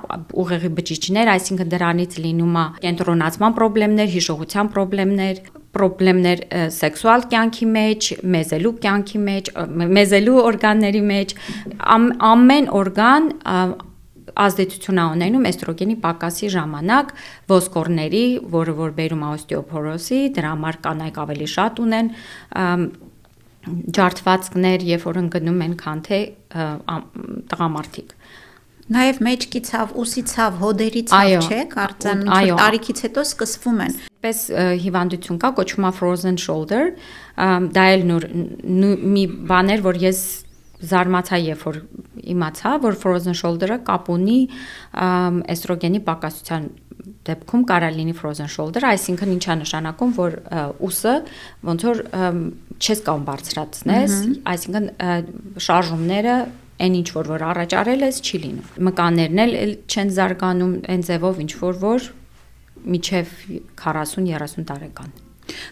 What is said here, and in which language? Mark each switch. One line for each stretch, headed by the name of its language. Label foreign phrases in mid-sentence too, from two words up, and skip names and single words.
Armenian: ուղեղի բջիջներ, այսինքն դրանից լինում է կենտրոնացման խնդիրներ, հիշողության խնդիրներ սեքսուալ կյանքի մեջ, մեզելու կյանքի մեջ, մեզելու օրգանների մեջ, ամեն օրգան ազդեցություն ունենում էստրոգենի պակասի ժամանակ ոսկորների, որը որ բերում է օստեոփորոզի, դրա համար կանայք ավելի շատ ունեն ջարդվածքներ, երբ որ ընկնում են, քան թե տղամարդիկ։ Նաև մեջքի ցավ, ուսի ցավ, հոդերի ցավ, չէ՞, կարծեմ, ինչ տարիքից հետո սկսվում են։ Պես հիվանդություն կա, կոչվում է
English: frozen shoulder,
Armenian: դա էլ մի բան էր, որ ես զարմացա, երբ որ իմացա, որ
English: frozen shoulder-
Armenian: ը կապ ունի էստրոգենի պակասության դեպքում կարա լինի
English: frozen shoulder,
Armenian: այսինքն ինչա նշանակում, որ ուսը ոնց որ չես կարող բարձրացնես, այսինքն շարժումները այն ինչ որ առաջ արել ես չի լինում։ Մկաններն էլ չեն զարգանում այն ձևով ինչ որ միջև 40-30 տարեկան։